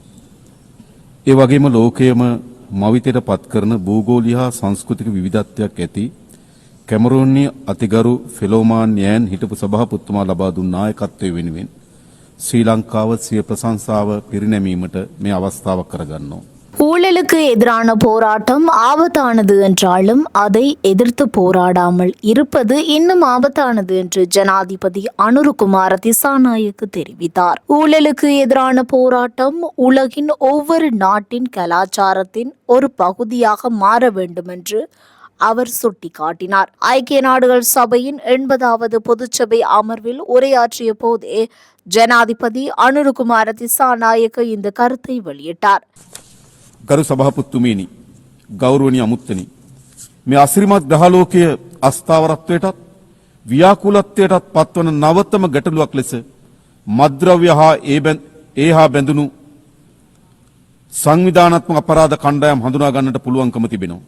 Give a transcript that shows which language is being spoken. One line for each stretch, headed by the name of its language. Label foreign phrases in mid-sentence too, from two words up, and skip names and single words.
Sinhala: ඒ වගේම ලෝකයේම මවිතයට පත් කරන භූගෝලීය හා සංස්කෘතික විවිධත්වයක් ඇති කැමරෝනී අතිගරු ෆෙලෝමාන් යෑන් හිටපු සභාපතිතුමා ලබා දුන් නායකත්වයේ වෙනුවෙන් ශ්‍රී ලංකාව සිය ප්‍රශංසාව පිරිනැමීමට මේ අවස්ථාවක් කරගන්නවා.
Tamil: ஊழலுக்கு எதிரான போராட்டம் ஆபத்தானது என்றாலும் அதை எதிர்த்து போராடாமல் இருப்பது இன்னும் ஆபத்தானது என்று ஜனாதிபதி அனுருகுமார திசாநாயக்க தெரிவித்தார். ஊழலுக்கு எதிரான போராட்டம் உலகின் ஒவ்வொரு நாட்டின் கலாச்சாரத்தின் ஒரு பகுதியாக மாற வேண்டும் என்று அவர் சுட்டிக்காட்டினார். ஐக்கிய நாடுகள் சபையின் 80வது பொதுச்சபை அமர்வில் உரையாற்றிய போதே ஜனாதிபதி அனுருகுமார திசாநாயக்க இந்த கருத்தை வெளியிட்டார்.
Sinhala: ගරු සභාපතිතුමනි, ගෞරවනීය අමුත්තනි, මේ අසිරිමත් ග්‍රහලෝකයේ අස්ථාවරත්වයටත් ව්‍යාකූලත්වයටත් පත්වන නවතම ගැටලුවක් ලෙස මද්ද්‍රව්‍ය හා ඒහා බැඳුණු සංවිධානාත්මක අපරාධ කණ්ඩායම් හඳුනා ගන්නට පුළුවන්කම තිබෙනවා.